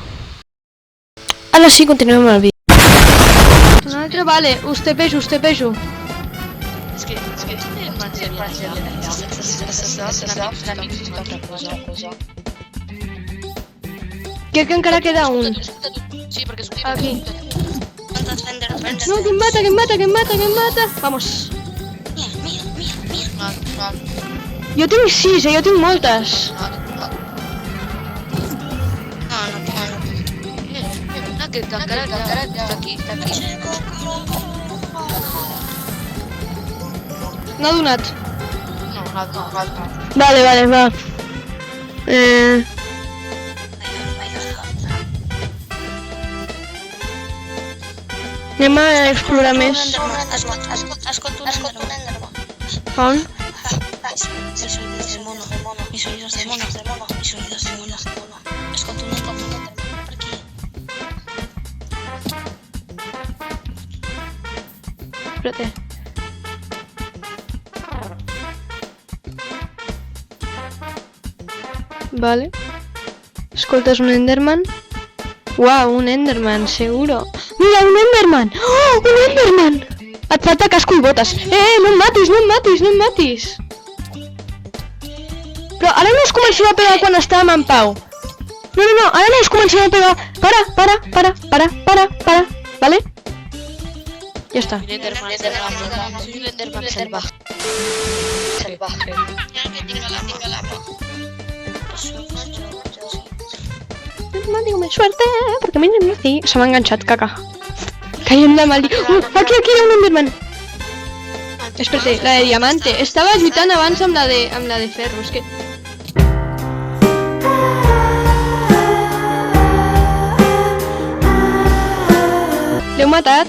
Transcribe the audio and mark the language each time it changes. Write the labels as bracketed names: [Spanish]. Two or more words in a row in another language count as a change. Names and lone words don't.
[Catalan] Ara sí, continuem amb el vídeo. Un altre, vale, us tepejo. És que Crec que encara queda un. Sí, perquè és Aquí. [Spanish] ¿Cuántos enderpearls? [Catalan] No, que em mata. Vamos. Jo tinc 6, jo tinc moltes. Aquest encara està aquí. No ha donat. No. Vale, va. Anem a explorar més. Escolta un enderman. On? [Spanish] Mis oídos de mono. [Catalan] Escolta un enderman per aquí. [Spanish] Espérate. [Catalan] Vale. Escoltes un enderman. Uau, un enderman, seguro. Mira, un enderman! Oh, un enderman! Et falta casco i botes. No em matis! Però ara no us comencem a pegar quan estàvem en pau. No, ara no us comencem a pegar. Para. Vale? Ja està. [Spanish] Soy un enderman salvaje. No digo suerte, porque miren, sí, [Catalan] se m'ha enganxat, [Spanish] caca. [Catalan] Caiem de mal dia. Aquí hi ha un enderman. [Spanish] Espera, la de diamante. [Catalan] Estava lluitant abans amb la de ferro, és que... L'heu matat?